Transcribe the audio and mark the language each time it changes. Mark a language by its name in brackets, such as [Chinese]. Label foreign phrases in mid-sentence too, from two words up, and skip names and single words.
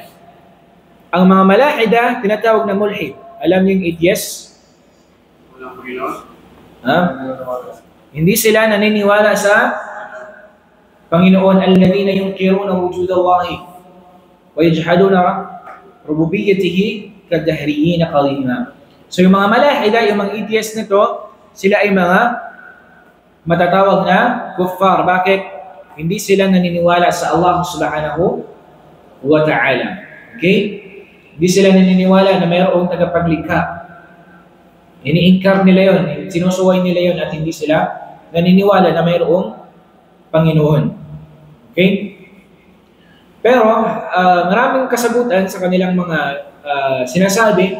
[Filipino] Ang mga malahida, tinatawag na mulhid. Alam niyo yung atheist? Hindi sila naniniwala sa Panginoon, [Arabic] الذين ينكرون وجود الله ويجحدون ربوبيته كالدهريين قديما. [Filipino] So yung mga malahida, yung mga atheist nito, sila ay mga matatawag na kuffar. Bakit? Hindi sila naniniwala sa Allah [Arabic] سبحانه وتعالى. [Filipino] Okay? Hindi sila naniniwala na mayroong tagapaglikha. Ini-incar nila yun, sinusuway nila yun at hindi sila naniniwala na mayroong Panginoon. Okay? Pero maraming kasagutan sa kanilang mga sinasabi.